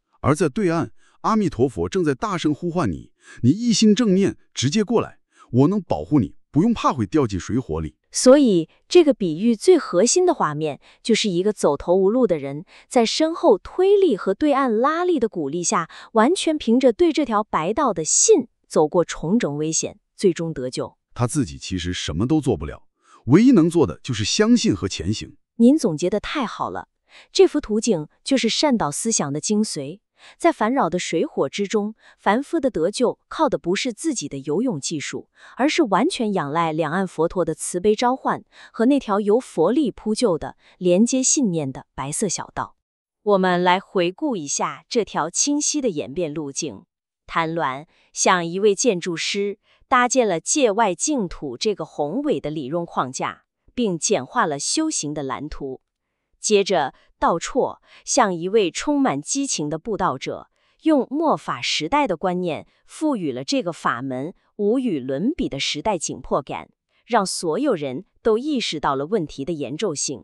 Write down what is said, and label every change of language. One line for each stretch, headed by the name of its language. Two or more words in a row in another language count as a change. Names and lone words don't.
Chinese: 而在對岸，阿彌陀佛正在大聲呼喚你，你一心正念，直接過來，我能保護你，不用怕會掉進水火裡。所以，這個比喻最核心的畫面，就是一個走投無路的人，在身後推力和對岸拉力的鼓勵下，完全憑着對這條白道的信，走過重重危險，最終得救。他自己其實什麼都做不了，唯一能做的就是相信和前行。您總結得太好了，這幅圖景就是善導思想的精髓。在煩擾的水火之中，凡夫的得救靠的不是自己的游泳技術，而是完全仰賴兩岸佛陀的慈悲召喚和那條由佛力鋪就的連接信念的白色小道。我們來回顧一下這條清晰的演變路徑。曇鸞像一位建築師，搭建了界外淨土這個宏偉的理論框架，並簡化了修行的藍圖。接着，道綽像一位充滿激情的布道者，用末法時代的觀念，賦予了這個法門無與倫比的時代緊迫感，讓所有人都意識到了問題的嚴重性。